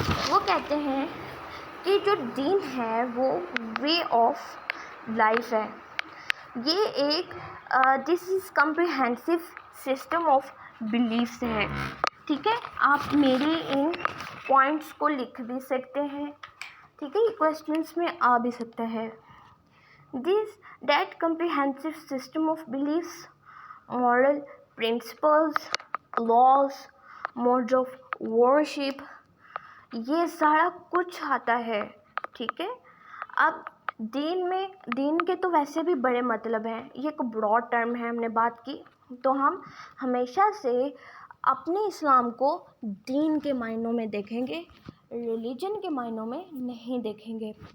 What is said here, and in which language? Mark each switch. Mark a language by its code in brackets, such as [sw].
[ur] وہ کہتے ہیں کہ جو دین ہے وہ وے آف لائف ہے. [en] یہ ایک this is comprehensive system of beliefs ہے. [ur] ٹھیک ہے، آپ میرے ان پوائنٹس کو لکھ بھی سکتے ہیں. ٹھیک ہے، یہ کویسچنس میں آ بھی سکتا ہے. [en] That comprehensive system of beliefs, moral principles, laws, modes of worship، [ur] یہ سارا کچھ آتا ہے. ٹھیک ہے، اب دین کے تو ویسے بھی بڑے مطلب ہیں. یہ ایک براڈ ٹرم ہے، ہم نے بات کی. تو ہم ہمیشہ سے اپنے اسلام کو دین کے معنوں میں دیکھیں گے، ریلیجن کے معنوں میں نہیں دیکھیں گے.